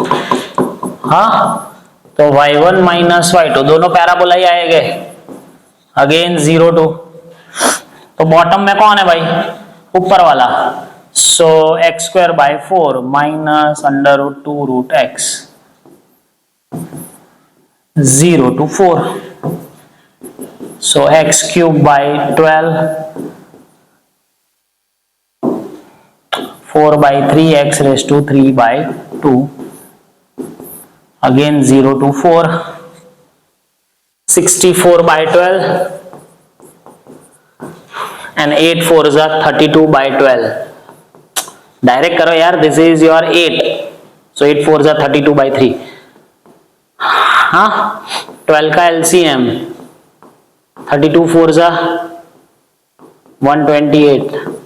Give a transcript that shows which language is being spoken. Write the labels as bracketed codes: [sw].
[hi] हाँ, तो y1 minus y2 दोनों पैराबोला ही आएंगे, अगेन 0 2। तो बॉटम में कौन है भाई? ऊपर वाला। सो x square by 4 minus under root 2 root x, 0 to 4। [en] So x cube by 12, 4 by 3 x raised to 3 by 2, again 0 to 4, 64 by 12, and 8 4 is 32 by 12। [hi] Direct करो यार, [en] This is your 8, so 8 4 is 32 by 3। [hi] हाँ, 12 का LCM 32 4 जा 128।